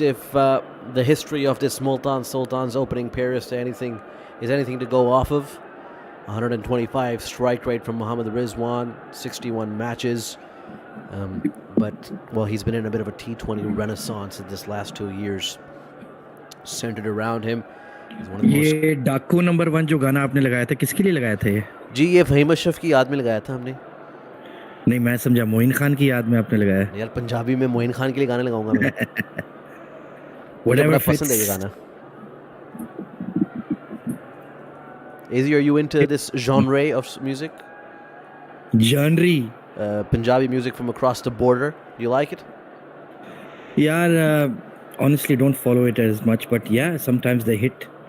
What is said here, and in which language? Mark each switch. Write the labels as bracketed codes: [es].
[en] If the history of this Multan Sultans opening pair is anything to go off of, 125 strike rate from Mohammad Rizwan, 61 matches. But he's been in a bit of a T20 renaissance in this last 2 years, centered around him. He's one of the most... [hi] ये डाकू number 1 जो गाना आपने लगाया था किसके लिए लगाया था ये? जी ये फहीम अशरफ की याद में लगाया था हमने. नहीं मैं समझा मोइन खान की याद में आपने लगाया. यार पंजाबी में मोइन खान के लिए गाने लगाऊंगा मैं. मुझे बड़ा पसंद है ये गाना. [en] Izzy, are you into this genre of music? Genre? Punjabi music from across the border. Do you like it? Yeah, honestly don't follow it as much, but yeah, sometimes they hit.